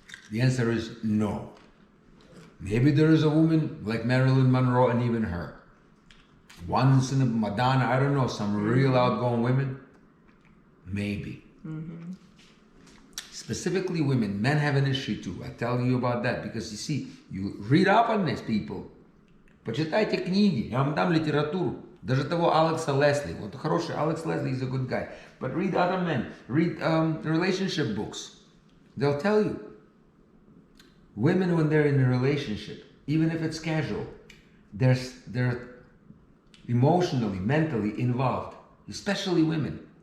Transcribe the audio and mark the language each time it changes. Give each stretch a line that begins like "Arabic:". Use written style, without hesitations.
English: The answer is no. Maybe there is a woman like Marilyn Monroe and even her. Once in a Madonna, I don't know, some real outgoing women? Maybe. Specifically women. Men have an issue too. I tell you about that because you see, you read up on this, people.
Russian: Почитайте книги, я вам дам литературу. Даже того Алекса Лесли. Вот хороший
English: Alex Leslie is a good guy. But read other men. Read relationship books. They'll tell you. Women, when they're in a relationship, even if it's casual, they're emotionally, mentally involved. Especially women.